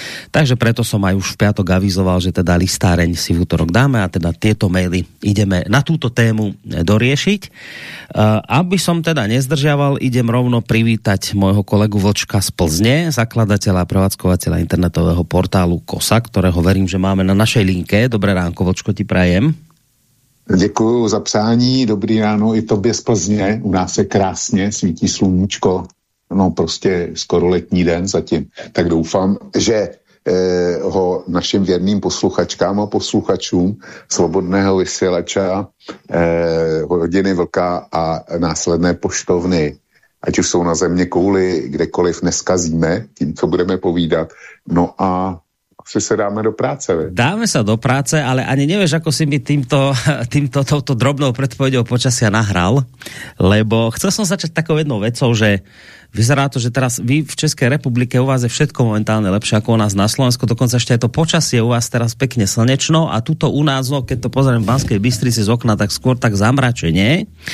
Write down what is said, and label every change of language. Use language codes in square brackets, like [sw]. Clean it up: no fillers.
[sk] Takže preto som aj už v piatok avizoval, že teda listáreň si v útorok dáme a teda tieto maily ideme na túto tému doriešiť. Aby som teda nezdržiaval, idem rovno privítať môjho kolegu Vlčka z Plzne, zakladateľa a prevádzkovateľa internetového portálu Kosa, ktorého verím, že máme na našej linke. Dobré ránko, Vlčko, ti prajem. [cs] Děkuji za přání, dobrý ráno i tobě z Plzně, u nás je krásně, svítí sluníčko, no prostě skoro letní den zatím, tak doufám, že ho našim věrným posluchačkám a posluchačům Svobodného vysílača, Hodiny vlka a následné poštovny, ať už jsou na země kouli, kdekoliv neskazíme tím, co budeme povídat, no a si dáme do práce. Ve? [sk] Dáme sa do práce, ale ani nevieš, ako si mi touto drobnou predpovedou počasia nahral, lebo chcel som začať takou jednou vecou, že vyzerá to, že teraz vy v Českej republike u vás je všetko momentálne lepšie ako u nás na Slovensku, dokonca ešte aj to počasie u vás teraz pekne slnečno a tuto u nás, no, keď to pozriem v Banskej Bystrici z okna, tak skôr tak zamračenie.